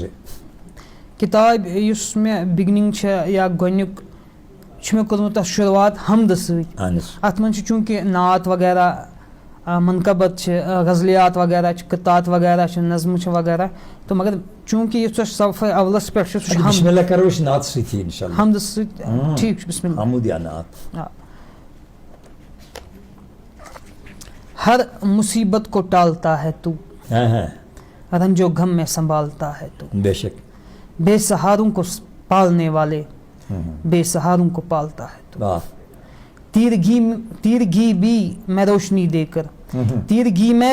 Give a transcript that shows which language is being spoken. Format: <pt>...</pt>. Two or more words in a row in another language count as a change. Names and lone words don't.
<ks>کِتاب یُس مےٚ بِگنِنٛگ چھےٚ یا گۄڈنیُک چھُ مےٚ کوٚرمُت تَتھ شُروعات حمدٕ سۭتۍ. اَتھ منٛز چھُ چوٗنٛکہِ نعت وغیرہ منقبت چھِ غزلیات وغیرہ چھِ قطعات وغیرہ چھِ نظمہٕ چھِ وغیرہ تہٕ مگر چوٗنٛکہِ یُس اَسہِ صفحے اولس پٮ۪ٹھ چھُ سُہ چھُ حمدٕ سۭتۍ. ٹھیٖک چھُ</ks> <ar>بسم اللہ.</ar> <ur>ہر مصیبت کو ٹالتا ہے تو رنج و غم میں سنبھالتا ہے تو بے شک بے سہاروں کو پالنے والے بے سہاروں کو پالتا ہے تو تیرگی بھی میں روشنی دے کر تیرگی میں</ur>